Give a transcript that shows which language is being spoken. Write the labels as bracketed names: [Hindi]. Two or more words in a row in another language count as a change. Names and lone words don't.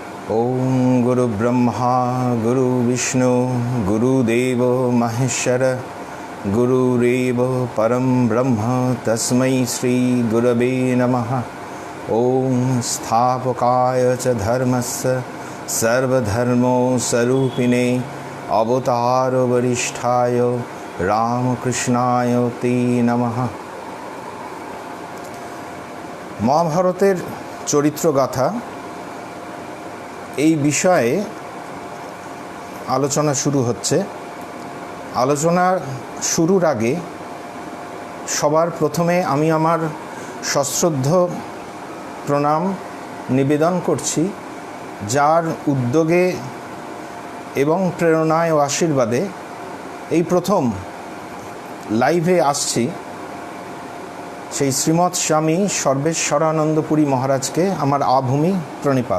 [Sanskrit] ओम गुरु ब्रह्मा गुरु विष्णु गुरुदेव महेश्वर गुरुरेव परम ब्रह्म तस्मै श्री गुरवे नमः। ओम स्थापकाय च धर्मस्य सर्वधर्मो स्वरूपिणे अवतार वरिष्ठाय रामकृष्णाय ते नमः। [Bangla] মহাভারতের চরিত্রগাথা এই বিষয়ে আলোচনা শুরু হচ্ছে। আলোচনার শুরুর আগে সবার প্রথমে আমি আমার সশ্রদ্ধ প্রণাম নিবেদন করছি, যার উদ্যোগে এবং প্রেরণায় ও আশীর্বাদে এই প্রথম লাইভে আসছি, সেই শ্রীমৎ স্বামী সর্বেশ্বরানন্দপুরী মহারাজকে আমার আভূমি প্রণিপাত।